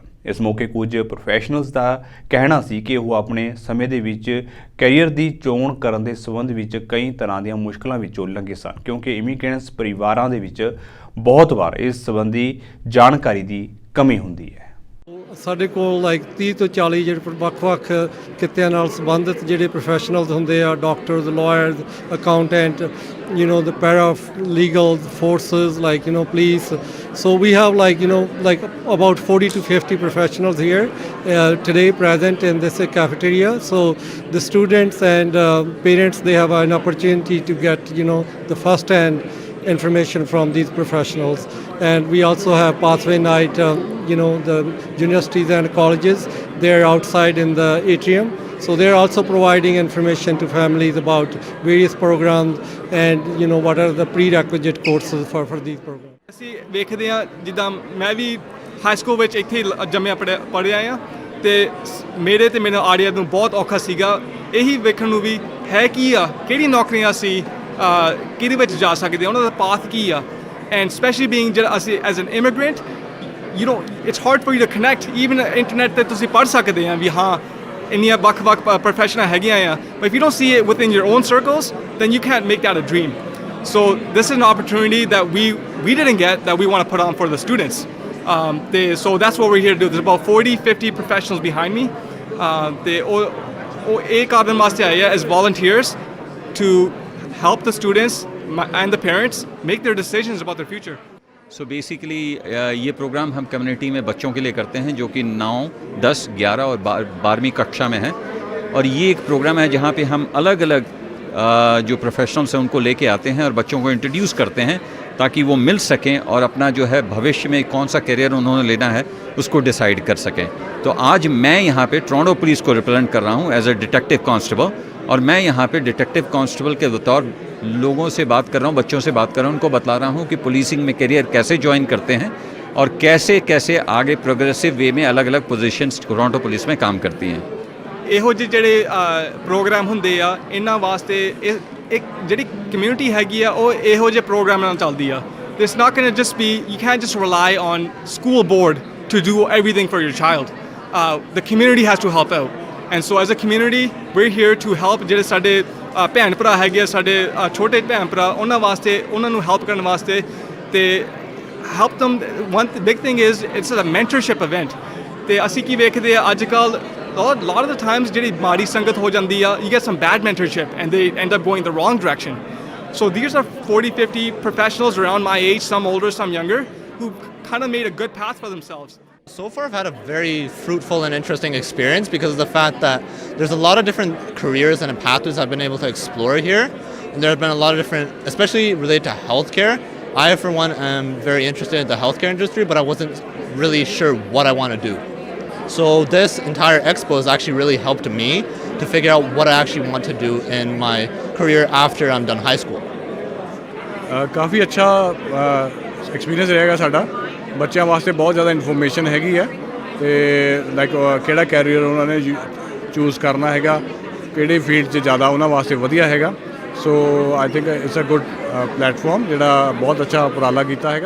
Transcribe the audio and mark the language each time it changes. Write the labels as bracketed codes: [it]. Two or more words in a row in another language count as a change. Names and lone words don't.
[pa] ਇਸ ਮੌਕੇ ਕੁਝ ਪ੍ਰੋਫੈਸ਼ਨਲਸ ਦਾ ਕਹਿਣਾ ਸੀ ਕਿ ਉਹ ਆਪਣੇ ਸਮੇਂ ਦੇ ਵਿੱਚ ਕੈਰੀਅਰ ਦੀ ਚੋਣ ਕਰਨ ਦੇ ਸੰਬੰਧ ਵਿੱਚ ਕਈ ਤਰ੍ਹਾਂ ਦੀਆਂ ਮੁਸ਼ਕਲਾਂ ਵਿੱਚੋਂ ਲੰਘੇ ਸਨ ਕਿਉਂਕਿ ਇਮੀਗ੍ਰੈਂਟਸ ਪਰਿਵਾਰਾਂ ਦੇ ਵਿੱਚ ਬਹੁਤ ਵਾਰ ਇਸ ਸੰਬੰਧੀ ਜਾਣਕਾਰੀ ਦੀ ਕਮੀ ਹੁੰਦੀ ਹੈ। ਸਾਡੇ ਕੋਲ ਲਾਈਕ 30 ਤੋਂ 40 ਜਿਹੜੇ ਵੱਖ-ਵੱਖ ਕਿੱਤਿਆਂ ਨਾਲ ਸੰਬੰਧਿਤ ਜਿਹੜੇ ਪ੍ਰੋਫੈਸ਼ਨਲਸ ਹੁੰਦੇ ਆ, ਡਾਕਟਰਸ, ਲਾਇਰਸ, ਅਕਾਊਂਟੈਂਟ, [en] the paralegal forces, police. So we have about 40 to 50 professionals here today present in this cafeteria. So the students and parents, they have an opportunity to get the first-hand information from these professionals. And we also have pathway night, the universities and colleges, they're outside in the atrium. So they're also providing information to families about various programs and what are the prerequisite courses for these programs. [pa] ਅਸੀਂ ਵੇਖਦੇ ਹਾਂ ਜਿੱਦਾਂ ਮੈਂ ਵੀ ਹਾਈ ਸਕੂਲ ਵਿੱਚ ਇੱਥੇ ਜੰਮਿਆ ਪੜ੍ਹਿਆ ਆ ਤੇ ਮੇਰੇ ਤੇ ਮੈਨੂੰ ਆੜੀਆ ਨੂੰ ਬਹੁਤ ਔਖਾ ਸੀਗਾ ਇਹੀ ਵੇਖਣ ਨੂੰ ਵੀ ਹੈ ਕੀ ਆ ਕਿਹੜੀ ਨੌਕਰੀਆਂ ਸੀ ਕਿਹਦੇ ਵਿੱਚ ਜਾ ਸਕਦੇ ਆ ਉਹਨਾਂ ਦਾ ਪਾਥ ਕੀ ਆ [en] and especially being as an immigrant, it's hard for you to connect. [pa] Even internet ਤੇ ਤੁਸੀਂ ਪੜ੍ਹ ਸਕਦੇ ਆ ਵੀ ਹਾਂ ਇੰਨੀਆਂ ਵੱਖ-ਵੱਖ professional ਹੈਗੀਆਂ ਆ, [en] but if you don't see it within your own circles, then you can't make that a dream. So this is an opportunity that we didn't get that we want to put on for the students. So that's what we're here to do. There's about 40-50 professionals behind me. [pa] ਤੇ ਉਹ ਇਹ ਕਾਰਨ ਵਾਸਤੇ ਆਏ ਆ [en] as volunteers to help the students and the parents make their decisions about their future. So basically [hi] ये प्रोग्राम हम कम्युनिटी में बच्चों के लिए करते हैं जो कि 9, 10, 11 और 12वीं कक्षा में हैं और ये एक प्रोग्राम है जहाँ पे हम अलग अलग जो प्रोफेशनल्स हैं उनको लेके आते हैं और बच्चों को इंट्रोड्यूस करते हैं ताकि वो मिल सकें और अपना जो है भविष्य में कौन सा करियर उन्होंने लेना है उसको डिसाइड कर सकें। तो आज मैं यहाँ पे टोरंटो पुलिस को रिप्रेजेंट कर रहा हूँ [en] as a detective constable [hi] और मैं यहाँ पे डिटेक्टिव कांस्टेबल के बतौर लोगों से बात कर रहा हूँ, बच्चों से बात कर रहा हूँ, उनको बता रहा हूँ कि पुलिसिंग में करियर कैसे ज्वाइन करते हैं और कैसे कैसे आगे प्रोग्रेसिव वे में अलग अलग पोजीशंस टोरंटो पुलिस में काम करती हैं। [pa] ਇਹੋ ਜਿਹੇ ਜਿਹੜੇ ਪ੍ਰੋਗਰਾਮ ਹੁੰਦੇ ਆ ਇਹਨਾਂ ਵਾਸਤੇ ਇੱਕ ਜਿਹੜੀ ਕਮਿਊਨਿਟੀ ਹੈਗੀ ਆ ਉਹ ਇਹੋ ਜਿਹੇ ਪ੍ਰੋਗਰਾਮ ਨਾਲ ਚੱਲਦੀ ਆ। [en] It's not going to just be, you can't just rely on school board to do everything for your child. The community has to help out. And so as a community, we're here to help [pa] ਜਿਹੜੇ ਸਾਡੇ ਭੈਣ ਭਰਾ ਹੈਗੇ ਆ, ਸਾਡੇ ਛੋਟੇ ਭੈਣ ਭਰਾ, ਉਹਨਾਂ ਵਾਸਤੇ ਉਹਨਾਂ ਨੂੰ ਹੈਲਪ ਕਰਨ ਵਾਸਤੇ ਤੇ [en] help them. One big thing is it's a mentorship event. [pa] ਤੇ ਅਸੀਂ ਕੀ ਵੇਖਦੇ ਆ ਅੱਜ ਕੱਲ੍ਹ [en] a lot of the times [pa] ਜਿਹੜੀ ਮਾੜੀ ਸੰਗਤ ਹੋ ਜਾਂਦੀ ਆ, [en] you get some bad mentorship and they end up going the wrong direction. So these are 40-50 professionals around my age, some older, some younger, who kind of made a good path for themselves. So far I've had a very fruitful and interesting experience because of the fact that there's a lot of different careers and pathways I've been able to explore here. And there have been a lot of different, especially related to healthcare. I, for one, am very interested in the healthcare industry, but I wasn't really sure what I want to do. So this entire expo has actually really helped me to figure out what I actually want to do in my career after I'm done high school. [pa] ਕਾਫੀ ਅੱਛਾ ਐਕਸਪੀਰੀਅੰਸ ਰਹੇਗਾ ਸਾਡਾ ਬੱਚਿਆਂ ਵਾਸਤੇ ਬਹੁਤ ਜ਼ਿਆਦਾ ਇਨਫੋਰਮੇਸ਼ਨ ਹੈਗੀ ਹੈ ਤੇ ਲਾਈਕ ਕਿਹੜਾ ਕੈਰੀਅਰ ਉਹਨਾਂ ਨੇ ਚੂਜ਼ ਕਰਨਾ ਹੈਗਾ ਕਿਹੜੀ ਫੀਲਡ 'ਚ ਜ਼ਿਆਦਾ ਉਹਨਾਂ ਵਾਸਤੇ ਵਧੀਆ ਹੈਗਾ [en] so I think it's a good platform [pa] ਜਿਹੜਾ ਬਹੁਤ ਅੱਛਾ ਉਪਰਾਲਾ ਕੀਤਾ ਹੈਗਾ।